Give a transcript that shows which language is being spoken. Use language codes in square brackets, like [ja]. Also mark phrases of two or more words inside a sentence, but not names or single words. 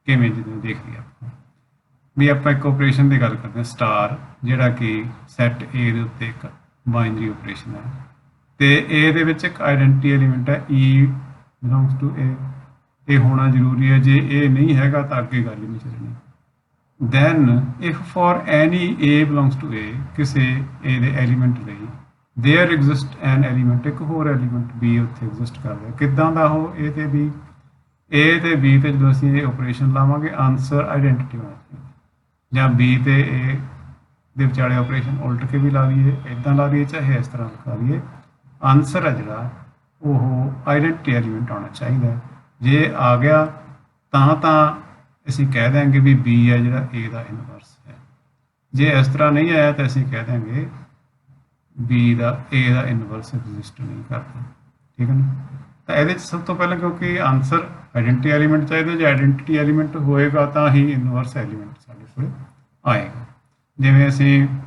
[pa] ਕਿਵੇਂ ਜਦੋਂ ਦੇਖ ਲਿਆ ਆਪਾਂ ਵੀ ਆਪਾਂ ਇੱਕ ਆਪਰੇਸ਼ਨ ਦੀ ਗੱਲ ਕਰਦੇ ਹਾਂ ਸਟਾਰ ਜਿਹੜਾ ਕਿ ਸੈੱਟ ਏ ਦੇ ਉੱਤੇ ਇੱਕ [en] binary operation [pa] ਹੈ ਤੇ ਏ ਦੇ ਵਿੱਚ ਇੱਕ [en] identity element [pa] ਹੈ [en] e belongs to a [pa] ਇਹ ਹੋਣਾ ਜ਼ਰੂਰੀ ਹੈ ਜੇ ਇਹ ਨਹੀਂ ਹੈਗਾ ਤਾਂ ਅੱਗੇ ਗੱਲ ਹੀ ਨਹੀਂ ਚੱਲਣੀ [en] then if for any a belongs to a [pa] ਕਿਸੇ a ਦੇ ਐਲੀਮੈਂਟ ਲਈ [en] there exist an element [pa] ਇੱਕ ਹੋਰ ਐਲੀਮੈਂਟ b ਉੱਥੇ ਐਗਜ਼ਿਸਟ ਕਰਦਾ ਕਿੱਦਾਂ ਦਾ ਉਹ a ਤੇ b a ਤੇ b ਤੇ ਜਦੋਂ ਅਸੀਂ ਇਹ ਆਪਰੇਸ਼ਨ ਲਾਵਾਂਗੇ [en] answer identity [pa] ਹੋਣਾ ਜਾਂ b ਤੇ a ਦੇ ਵਿਚਾਲੇ ਆਪਰੇਸ਼ਨ ਉਲਟ ਕੇ ਵੀ ਲਾ ਲਈਏ ਇਦਾਂ ਲਾ ਲਈਏ ਚਾਹੇ ਇਸ ਤਰ੍ਹਾਂ ਲਾ ਲਈਏ ਆਨਸਰ ਹੈ ਜਿਹੜਾ ਉਹ [en] identity element [pa] ਆਉਣਾ ਚਾਹੀਦਾ ਜੇ ਆ ਗਿਆ ਤਾਂ ਅਸੀਂ ਕਹਿ ਦਾਂਗੇ ਵੀ b ਹੈ ਜਿਹੜਾ a ਦਾ ਇਨਵਰਸ ਹੈ ਜੇ ਇਸ ਤਰ੍ਹਾਂ ਨਹੀਂ ਆਇਆ ਤਾਂ ਅਸੀਂ ਕਹਿ ਦਾਂਗੇ b ਦਾ a ਦਾ ਇਨਵਰਸ ਐਗਜ਼ਿਸਟ ਨਹੀਂ ਕਰਦਾ ਠੀਕ ਹੈ ਨਾ ਤਾਂ ਇਹਦੇ 'ਚ ਸਭ ਤੋਂ ਪਹਿਲਾਂ ਕਿਉਂਕਿ [en] answer identity element [pa] ਚਾਹੀਦਾ ਜੇ [en] identity element [pa] ਹੋਏਗਾ ਤਾਂ ਹੀ [en] inverse element [pa] ਸਾਡੇ ਕੋਲ ਆਏਗਾ ਜਿਵੇਂ ਅਸੀਂ